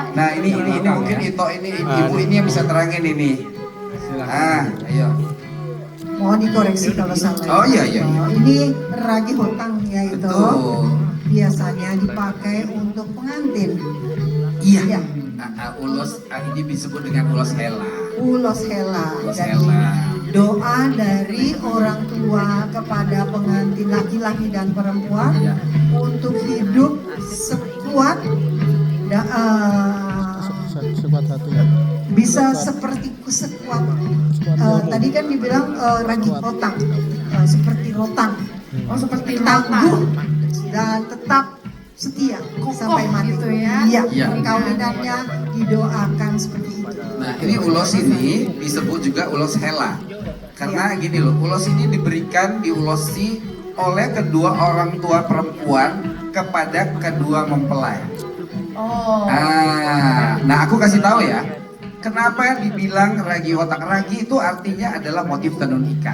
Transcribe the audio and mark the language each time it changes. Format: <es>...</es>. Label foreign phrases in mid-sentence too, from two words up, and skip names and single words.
<id>Nah, ini mungkin Ito ini ibu ini yang bisa terangin ini. Ayo. Mohon dikoreksi kalau salah. Oh, iya. Ini ragi hutang ya itu. Betul. Biasanya dipakai untuk pengantin. Iya. Ya. Ulos ini disebut dengan ulos hela. Ulos hela. Ulos Jadi hela. doa dari orang tua kepada pengantin laki-laki dan perempuan Iya. untuk sekuat bisa seperti sekuat tadi kan dibilang ragi rotan, seperti rotan, seperti tangguh dan tetap setia sampai mati. gitu ya. Iya, Iya. perkawinannya didoakan seperti itu. Nah, ini ulos ini disebut juga ulos hela. Karena gini loh, ulos ini diberikan diulosi oleh kedua orang tua perempuan kepada kedua mempelai. Oh. Nah, aku kasih tahu ya. Kenapa dibilang ragi otak? Ragi itu artinya adalah motif tenun ikat.</id>